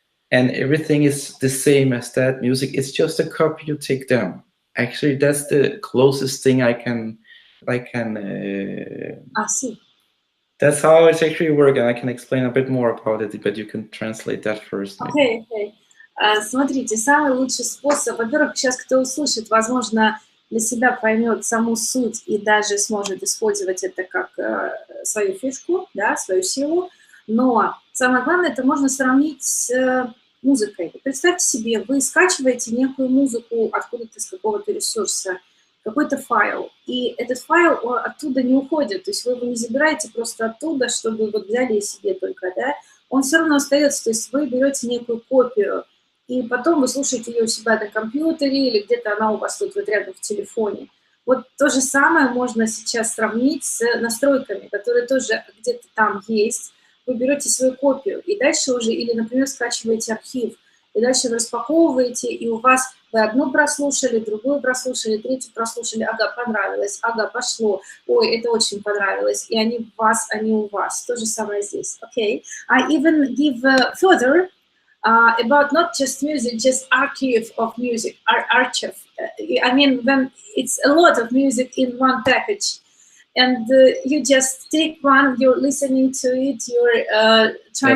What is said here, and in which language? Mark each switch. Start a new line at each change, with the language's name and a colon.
English: and everything is the same as that music. It's just a copy you take down. Actually, that's the closest thing I can. I see. That's how it's actually working. I can explain a bit more about it, but you can translate that first. Okay, okay.
Russian: Смотрите, самый лучший способ, во-первых, сейчас кто услышит, возможно, для себя поймет саму суть и даже сможет использовать это как свою фишку, да, свою силу, но самое главное, это можно сравнить с музыкой. Представьте себе, вы скачиваете некую музыку откуда-то с какого-то ресурса, какой-то файл, и этот файл оттуда не уходит, то есть вы его не забираете просто оттуда, чтобы вот взяли себе только, да, он все равно остается, то есть вы берете некую копию, и потом вы слушаете ее у себя на компьютере или где-то она у вас тут вот рядом в телефоне. Вот то же самое можно сейчас сравнить с настройками, которые тоже где-то там есть. Вы берете свою копию и дальше уже, или, например, скачиваете архив, и дальше вы распаковываете, и у вас вы одну прослушали, другую прослушали, третью прослушали, ага, понравилось, ага, пошло, ой, это очень понравилось, и они в вас, они у вас. То же самое здесь.
English: Okay. I even give further about not just music, just archive of music, archive. I mean, when it's a lot of music in one package, and you just take one, you're listening to it, you're trying